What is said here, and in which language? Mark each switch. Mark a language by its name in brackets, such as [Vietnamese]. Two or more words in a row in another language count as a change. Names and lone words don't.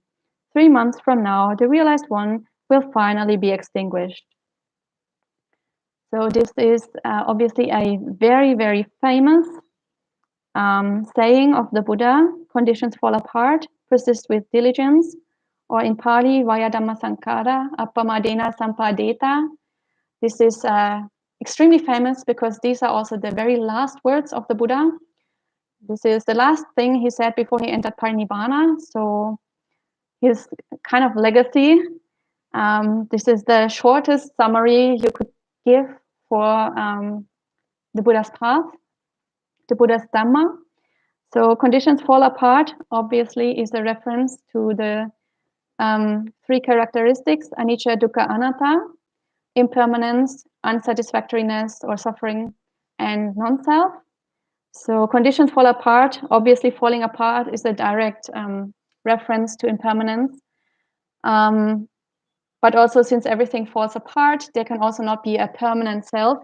[English] 3 months from now, the realized one will finally be extinguished." So this is obviously a very, very famous saying of the Buddha, conditions fall apart, persist with diligence, or in Pali, [Pali] vaya dhamma sankara, appamadena sampadeta. [English] This is extremely famous because these are also the very last words of the Buddha. This is the last thing he said before he entered parinibbana. So his kind of legacy. This is the shortest summary you could give for the Buddha's path, the Buddha's dhamma. So conditions fall apart, obviously, is a reference to the 3 characteristics, [Pali] anicca, dukkha, anatta, [English] impermanence, unsatisfactoriness or suffering, and non-self. So conditions fall apart. Obviously, falling apart is a direct reference to impermanence. But also, since everything falls apart, there can also not be a permanent self.